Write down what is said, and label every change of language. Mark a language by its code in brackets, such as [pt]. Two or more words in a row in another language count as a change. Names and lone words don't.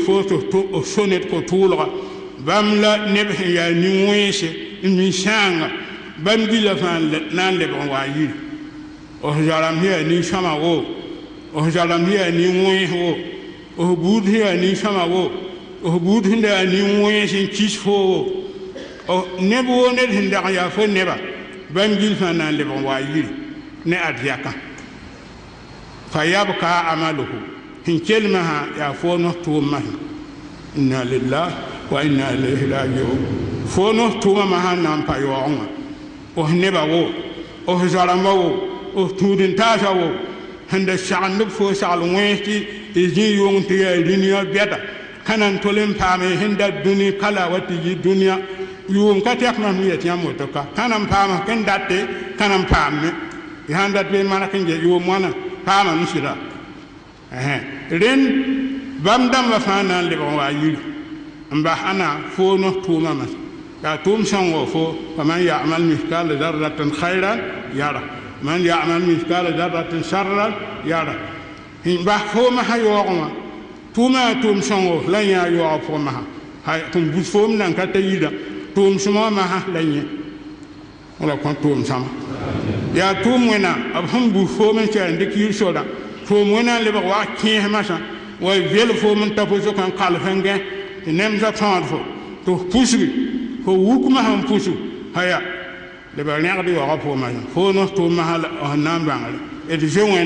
[mos] foo tɩ so ned ko-tʋʋlga bãmb la neb sẽn yaa nin-wẽese n mi sãanga bãmb gila fãa na n lebg n waa yiri f zarem sẽn yaa nin-sõma woo f zarem sẽn yaa nin-wẽes woo f buud sẽn yaa nin-sõma woo f buud sẽn da yaa nin-wẽes n kis foo woo neb woo ned sẽn dag n yaa fo neba bãmb gil fãa na n lebg n waa yiri ne ad yakã [ar] فيبقى عمله [mos] sẽn kelmã sã yaa foonos tʋʋmã [ar] إنا لله وإنا إليه راجعون [mos] foonos tʋʋmã sã n na n pa yaoogẽ wã f neba woo f zarãmbã woo f tũud-n-taasã woo sẽn da sagend b foo sagl wẽes tɩ zĩ yʋng tɩ yaa dũniyã bɛda ka na n tol n paame sẽn da dũni kala wa tɩ yɩ dũniyã yʋʋm ka tɛk mam sẽn yet yãmb woto ka ka na n paam kẽn date ka na n paam me sãn dat be mank n get yʋʋm wãna paama n sɩda rẽnd bãmb dãmbã fãa na n lebg n waa yiri n bas ãna foonos tʋʋmã mas yaa tʋʋm sõng wa fo [ar] فمن يعمل مثقال ذرة خيرا يره من يعمل مثقال ذرة شرا يره [mos] n bas foomã sã yaoogẽ wã tʋʋmã yaa tʋʋm sõng wa la yã yaoog pʋgẽ masã tɩ bus foom nan ka ta yɩda tʋʋm sõma masã la yẽ wala kõ tʋʋm sõma yaa tʋʋm wẽna b sẽn bus foom n sɛr n dɩk yir sora tʋʋm wẽna n lebg wa kẽes masã wa vel foom n ta fo sʋk n kalf n gẽ tɩ nemsã tõod fo tɩ f pusgi fo wuk masã n pusg aya lebg rẽgd yaoogã pʋgẽ masã foonos tʋʋm masã sẽn na n bãngre d zoe